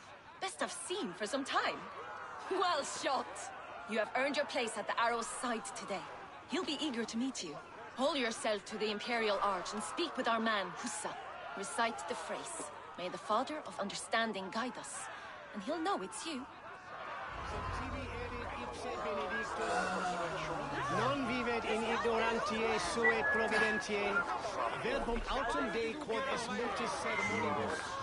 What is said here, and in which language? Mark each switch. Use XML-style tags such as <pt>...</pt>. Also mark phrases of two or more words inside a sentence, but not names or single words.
<en>Best I've seen for some time. Well shot! You have earned your place at the arrow's side today. He'll be eager to meet you. Hold yourself to the Imperial Arch and speak with our man, Hussa. Recite the phrase. May the Father of Understanding guide us. And he'll know it's you.</en> <la>Non vivet in ignorantiae sue providentiae, verbum autem Dei quod est multis ceremonibus.</la>